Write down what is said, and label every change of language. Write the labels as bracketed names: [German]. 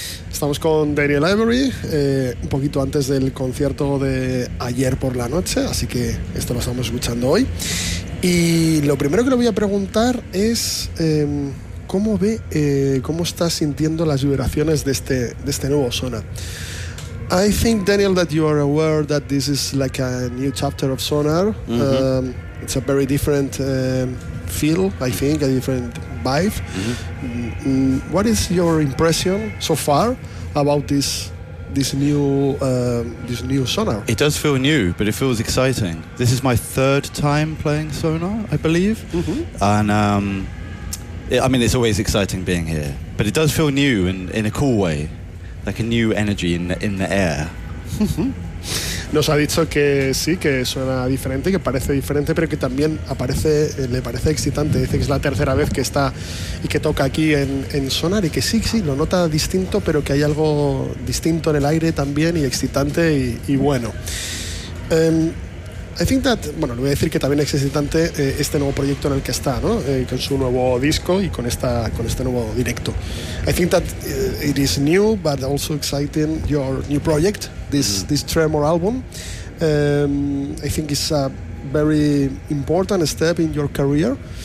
[Spanish] Estamos con Daniel Avery, un poquito antes del concierto de ayer por la noche, así que esto lo estamos escuchando hoy. Y lo primero que le voy a preguntar es cómo ve, cómo está sintiendo las vibraciones de este nuevo Sona. [English] I think, Daniel, that you are aware that this is like a new chapter of Sonar. Mm-hmm. It's a very different feel, I think, a different vibe. Mm-hmm. What is your impression so far about this new Sonar? It does feel new, but it feels exciting. This is my third time playing Sonar, I believe. Mm-hmm. And it's always exciting being here, but it does feel new in a cool way. Like a new energy in the air. [Spanish] Nos ha dicho que sí, que suena diferente, que parece diferente, pero que también aparece, le parece excitante. Dice que es la tercera vez que está y que toca aquí en Sonar y que sí, lo nota distinto, pero que hay algo distinto en el aire también y excitante y bueno. [English] I think that, [Spanish] bueno, le voy a decir que también es excitante este nuevo proyecto en el que está, ¿no? Con su nuevo disco y con este nuevo directo. [English] I think that it is new, but also exciting, your new project, this Tremor album. I think it's a very important step in your career.